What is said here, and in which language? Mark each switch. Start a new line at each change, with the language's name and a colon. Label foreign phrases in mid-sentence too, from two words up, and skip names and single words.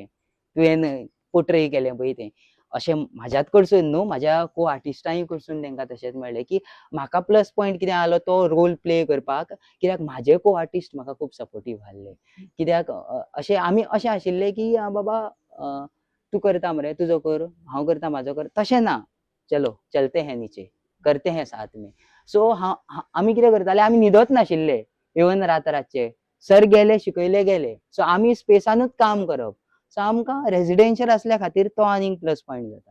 Konkani: तुवें पोर्ट्रे केलें पळय तें. अशें म्हाज्याच कडसून न्हू, म्हाज्या
English: co artists
Konkani: कडसून तेंकां तशेंच मेळ्ळें की म्हाका
English: plus point
Konkani: कितें आलो तो
English: role play
Konkani: करपाक, कित्याक म्हाजे
English: co artist
Konkani: म्हाका खूब सपोर्टीव आसले. कित्याक आमी अशें आशिल्ले की बाबा तूं करता मरे तुजो कर, हांव करता म्हाजो कर, तशें ना.
Hindi: चलो चलते हैं नीचे, करते हैं साथ में.
Konkani: सो आमी कितें करताले, आमी न्हिदत नाशिल्ले इवन रातचे. सर गेले, शिकयले गेले. सो आमी स्पेसानूच काम करप. सो आमकां रेजिडेन्शियल आसल्या खातीर तो आनीक
English: plus point
Konkani: जाता.